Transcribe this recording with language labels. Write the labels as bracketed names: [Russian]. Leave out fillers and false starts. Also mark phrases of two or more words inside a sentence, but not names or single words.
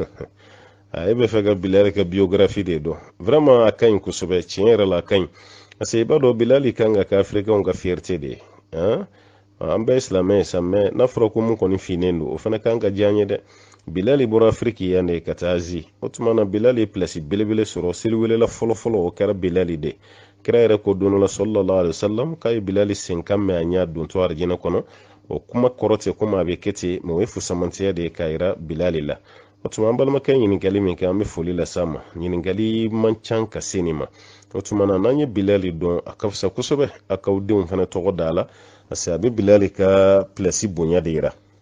[Bambara] e bɛ fɛ ka bilali ka biographie de dɔn vraiment a ka ɲi kosɛbɛ tiɲɛ yɛrɛ la a ka ɲi parce que i b'a dɔn bilali kan ka kɛ africain ka fierté de ye an bɛɛ silamɛ ye sa mais n'a fɔra ko mun kɔni finnen don o fana kan ka diya an ye dɛ bilali bɔra afrique yan de ka taa asie o tuma na bilali ye place belebele sɔrɔ seliwelela fɔlɔfɔlɔ o kɛra bilali de kira yɛrɛ ko don dɔ la sallallahu alaihi wasallam k'a ye bilali sen kan mɛn a ɲɛ dontɔ arijinɛ kɔnɔ o kuma kɔrɔ tɛ komi a bɛ kɛ ten mais o ye fusamantiya de ye k'a yira bilali la o tuma an balimakɛ ɲininkali min kɛ an bɛ foli lase a ma ɲininkali man ca ka se nin ma o tuma na n'an ye bilali dɔn a ka fisa kosɛbɛ a k'aw denw fana tɔgɔ da a la parce que a bɛ bilali ka place bonya de yira